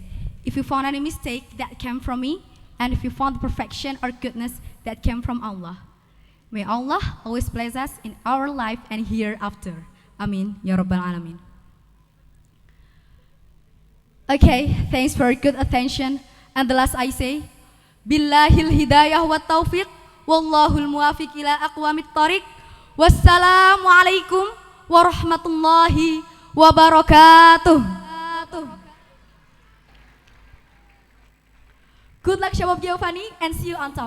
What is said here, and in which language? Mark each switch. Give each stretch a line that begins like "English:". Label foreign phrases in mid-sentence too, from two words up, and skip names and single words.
English: If you found any mistake, that came from me, and if you found the perfection or goodness, that came from Allah. May Allah always bless us in our life and hereafter.
Arabic: آمين يا رب العالمين.
English: Okay, thanks for your good attention. And the last I say,
Arabic: بالله الهداية والتوفيق, والله الموفق إلى أقوم الطريق. والسلام عليكم ورحمة الله وبركاته.
English: Good luck, Shabab Giovanni, and see you on top.